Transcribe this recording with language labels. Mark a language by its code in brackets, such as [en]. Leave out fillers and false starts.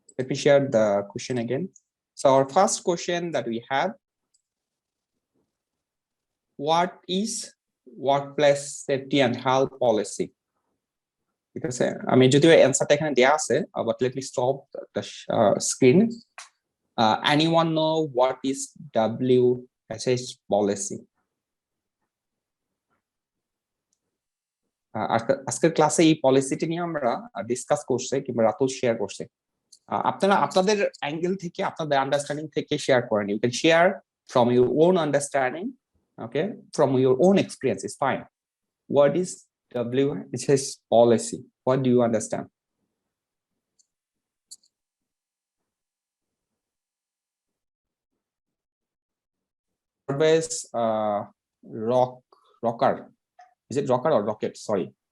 [en] Let me share the question again. So our first question that we have, what is workplace safety and health policy? Because I mean, [bn] যদি [en] answer [bn] এখানে দেয়া আছে, [en] but let me stop the screen. Anyone know what is WSH policy? [bn] আজকের ক্লাসে এই পলিসিটি নিয়ে আমরা discuss করছি কিংবা রাতুল শেয়ার করছে। আপনারা আপনাদের অ্যাঙ্গেল থেকে, আপনাদের আন্ডারস্ট্যান্ডিং থেকে শেয়ার করেন। [en] You can share from your own understanding Okay, from your own experience is fine. What is WSH policy? What do you understand? Pervez, rocker. Is it rocker or rocket? Sorry.